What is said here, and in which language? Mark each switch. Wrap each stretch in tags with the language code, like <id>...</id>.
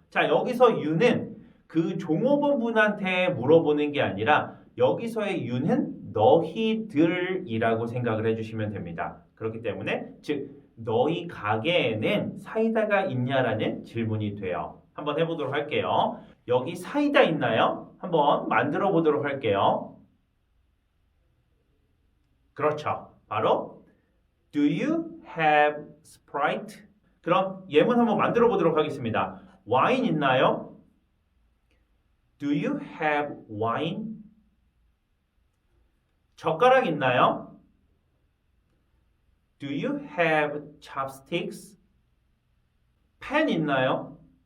<ko>자, 여기서 you는 그 종업원 분한테 물어보는 게 아니라 여기서의 you는 너희들이라고 생각을 해주시면 됩니다. 그렇기 때문에 즉 너희 가게에는 사이다가 있냐라는 질문이 돼요. 한번 해보도록 할게요. 여기 사이다 있나요? 한번 만들어 보도록 할게요. 그렇죠.</ko> <en>바로 Do you have Sprite?</en> <ko>그럼 예문 한번 만들어 보도록 하겠습니다. 와인 있나요?</ko> <en>Do you have wine?</en> <ko>젓가락 있나요?</ko> <en>Do you have chopsticks?</en> <ko>펜 있나요?</ko>